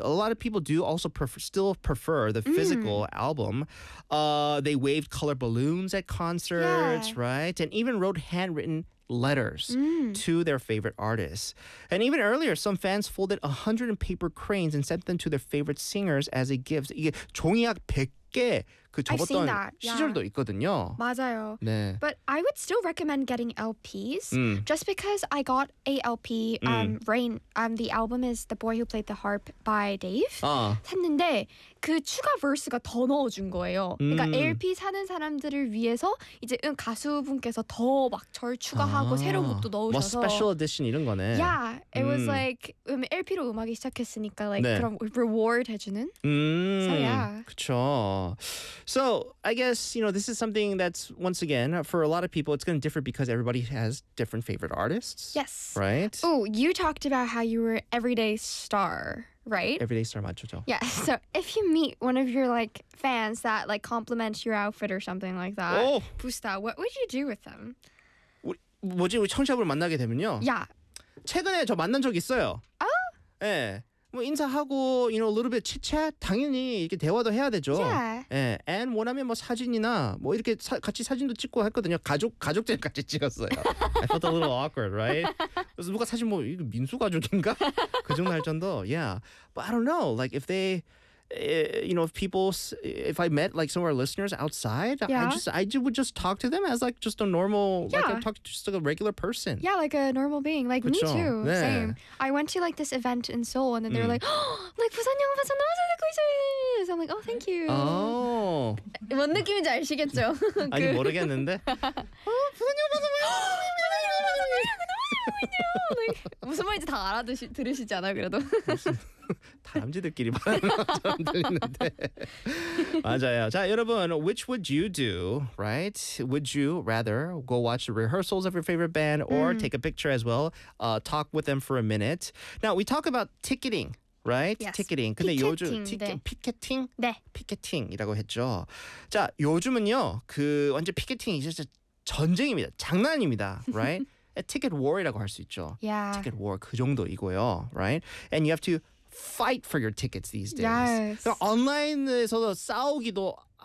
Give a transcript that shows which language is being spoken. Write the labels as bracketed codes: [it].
[en] A lot of people do also still prefer the physical album. They waved color balloons at concerts, right? And even wrote handwritten letters to their favorite artists. And even earlier, some fans folded 100 paper cranes and sent them to their favorite singers as a gift. [ko] 이게 종이약 100개 그 적었던 시절도 있거든요. 맞아요. 네. [en] But I would still recommend getting LPs just because I got a LP Rain. The album is The Boy Who Played the Harp by Dave. [ko] 했는데 그 추가 verse가 더 넣어준 거예요. 그러니까 LP 사는 사람들을 위해서 이제 가수분께서 더 막 절 추가하고 새로운 것도 넣으셔서 뭐 special edition 이런 거네. [en] Yeah, it was like [ko] LP로 음악이 시작했으니까 like 네. 그런 reward 해주는. [en] So yeah. [ko] 그쵸. [en] So I guess, you know, this is something that's, once again, for a lot of people, it's going to differ because everybody has different favorite artists. Yes. Right? Oh, you talked about how you were everyday star, right? Everyday star, [ko] 맞죠. [en] Yeah. So if you meet one of your, like, fans that, like, compliments your outfit or something like that, Busta, what would you do with them? [ko] 뭐지? 우리 청취자분을 만나게 되면요? [en] Yeah. [ko] 최근에 저 만난 적 있어요. 아? 예. 뭐 인사하고, [en] you know, a little bit chit-chat? [ko] 당연히 이렇게 대화도 해야 되죠. [en] Yeah. [ko] And 원하면 뭐 사진이나 뭐 이렇게 같이 사진도 찍고 했거든요. 가족들 같이 찍었어요. [en] I felt a little awkward, right? [ko] 그래서 누가 사실 뭐 이거 민수 가족인가? 그 정도 할 정도. [en] Yeah. But I don't know. Like if they, you know, if people, if I met like some of our listeners outside, I would just talk to them as like just a normal, like I'm talking to just like a regular person. Yeah, like a normal being. Like [ko] 그쵸? [en] me too, [ko] 네. [en] same. I went to like this event in Seoul and then they were like, like, [ko] 부산형 부산 너무 잘 듣고 있어요. [en] So I'm like, oh, thank you. Oh. [ko] 뭔 느낌인지 아시겠죠? 아니, 모르겠는데. 부산형 부산 너무 잘 듣고 있어요. 너무 잘 듣고 있어요. 무슨 말인지 다 들으시지 않아요, 그래도? 다람쥐들끼리 말하는 것처럼 들리는데 맞아요. 자, 여러분, [en] which would you do, right? Would you rather go watch the rehearsals of your favorite band or take a picture as well, talk with them for a minute? Now, we talk about ticketing, right? Yes. Ticketing. [ko] 근데 요즘 피켓팅? 네. 피켓팅이라고 했죠. 자, 요즘은요, 그 완전 피켓팅이 진짜 전쟁입니다. 장난입니다, right? A ticket war이라고 할 수 있죠. [en] Yeah. [ko] Ticket war 그 정도이고요, right? [en] And you have to fight for your tickets these days. Yes. [ko] 온라인에서도 싸우기도